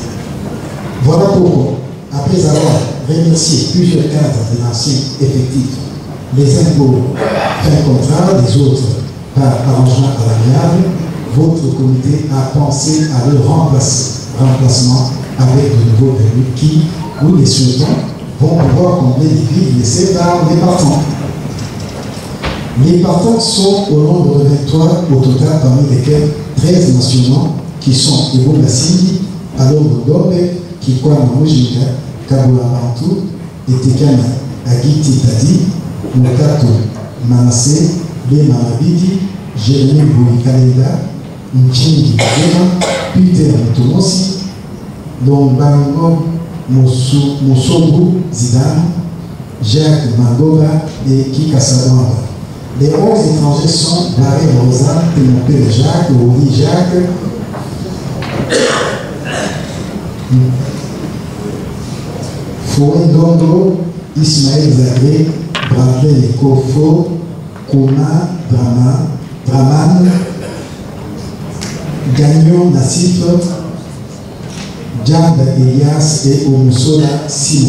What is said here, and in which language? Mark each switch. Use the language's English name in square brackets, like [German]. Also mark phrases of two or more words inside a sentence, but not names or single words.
[French] Voilà pourquoi, après avoir remercié plusieurs cadres de l'ancien effectif, les impôts fin contrat, les autres par arrangement à l'amiable, votre comité a pensé à leur remplacement avec de nouveaux venus qui, nous les souhaitons, vont pouvoir combler les vides laissés par les partants. Les partants sont au nombre de 23 au total, parmi lesquels 13 nationaux qui sont Ebo Massini, Alongo Dobe, Kikwama Mujinga, Kabula Bantu, Etekana Agiti Tadi, Mokato Manassé, Lema Mabidi, Jérémy Bouikalenda, Nchingi Bema, Peter Mutomosi, Lombango Mosobu Zidane, Jacques Mangoba et Kika Sabamba. Les 11 étrangers sont Barré Rosa, Témopé Jacques, Oli Jacques, Foué Dondo, Ismaël Zagré, Bradley Kofo, Kouma Draman, Gagnon Nassif, Djab Elias et Omusola Simon.